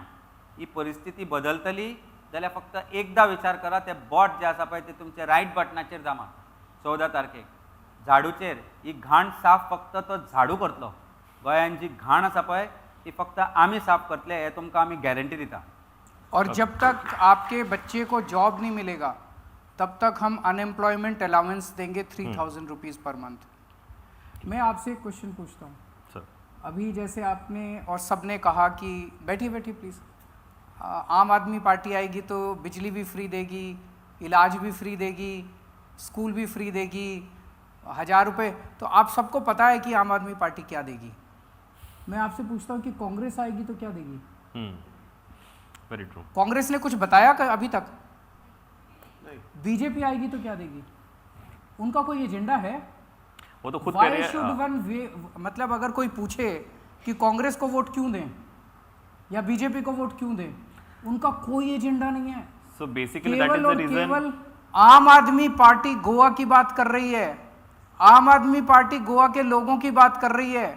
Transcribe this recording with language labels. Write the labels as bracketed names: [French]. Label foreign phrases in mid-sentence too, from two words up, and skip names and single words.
[Konkani] ही परिस्थिती बदलतली जाल्यार फक्त एकदां विचार करा. ते बॉट जे आसा पळय ते तुमचे रायट बटनाचेर जमा 14 तारखेक झाडूचेर. ही घाण साफ फक्त तो झाडू करतलो. गोंयान जी घाण आसा पळय ती फक्त आमी साफ करतले हे तुमकां आमी गॅरंटी दिता. [Hindi] और जब तक आपके बच्चे को जॉब नहीं मिलेगा तब तक हम [English] unemployment allowance [Hindi] देंगे 3000 [English] rupees per month. [Hindi] मैं आपसे एक क्वेश्चन पूछता हूँ. सर अभी जैसे आपने और सबने कहा कि बैठिए बैठिए प्लीज़, आम आदमी पार्टी आएगी तो बिजली भी फ्री देगी, इलाज भी फ्री देगी, स्कूल भी फ्री देगी, 1000 रुपये. तो आप सबको पता है कि आम आदमी पार्टी क्या देगी. मैं आपसे पूछता हूँ कि कांग्रेस आएगी तो क्या देगी? [English] Very true. [Hindi] कांग्रेस ने कुछ बताया अभी तक? बीजेपी आएगी तो क्या देगी? उनका कोई एजेंडा है? वो तो खुद कह रहे [English] Why should one [Hindi] मतलब अगर कोई पूछे कि कांग्रेस को वोट क्यों दें या बीजेपी को वोट क्यों दें, उनका कोई एजेंडा नहीं है. [English] So basically that is [Hindi] केवल [English] the [Hindi] और [English] reason. [Hindi] केवल आम आदमी पार्टी गोवा की बात कर रही है. आम आदमी पार्टी गोवा के लोगों की बात कर रही है.